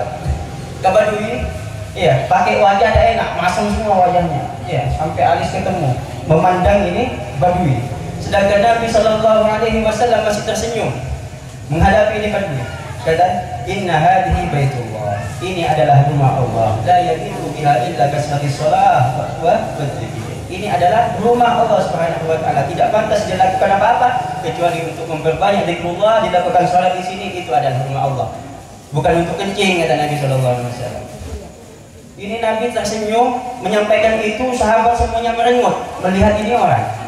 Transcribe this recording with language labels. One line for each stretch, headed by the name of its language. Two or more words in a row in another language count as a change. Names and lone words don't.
Indonesian: Kabadui ini iya, pakai wajah tidak enak, masam semua wajahnya. Iya, sampai alis ketemu. Memandang ini badui. Sedangkan Nabi
Arabic: sallallahu alaihi wasallam
Indonesian: masih tersenyum menghadapi ini badui.
Arabic: Kata, "Inna hadhihi baitullah."
Indonesian: Ini adalah rumah Allah.
Arabic: La yaqimu biha illa kasrati shalah wa dzikr.
Indonesian: Ini adalah rumah Allah
Arabic: Subhanahu wa taala.
Indonesian: Tidak pantas dilakukan apa-apa kecuali untuk memperbanyak zikrullah, dilakukan salat di sini, itu adalah rumah Allah. Bukan untuk kencing kata Nabi
Arabic: sallallahu alaihi wasallam.
Indonesian: Ini Nabi tersenyum menyampaikan itu, sahabat semuanya merengut melihat ini orang.